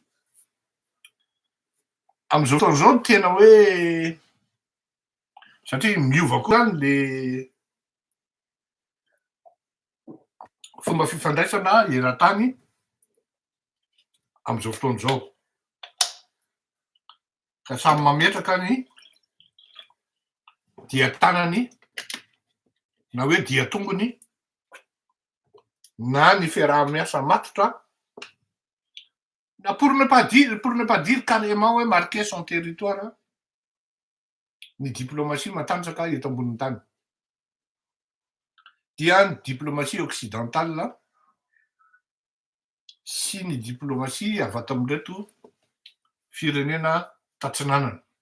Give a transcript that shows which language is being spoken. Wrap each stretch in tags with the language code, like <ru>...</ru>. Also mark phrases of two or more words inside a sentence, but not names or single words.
<mg>Am'izao fotoana zao no tena hoe satria miova koa zany le fomba fifandraisana eran-tany am'izao fotoana zao. Ka samy mametraka ny dia tanany na hoe dia tongony na ny fiaraha-miasa matotra na</mg> <fr>pour ne pas dire carrément</fr> <mg>hoe</mg> <fr>marquer son territoire</fr> <mg>ny diplomasia matanjaka eto ambonin'ny tany. Dia ny diplomasia occidentale sy ny diplomasia avy ato amin'reto firenena tatsinanana.</mg>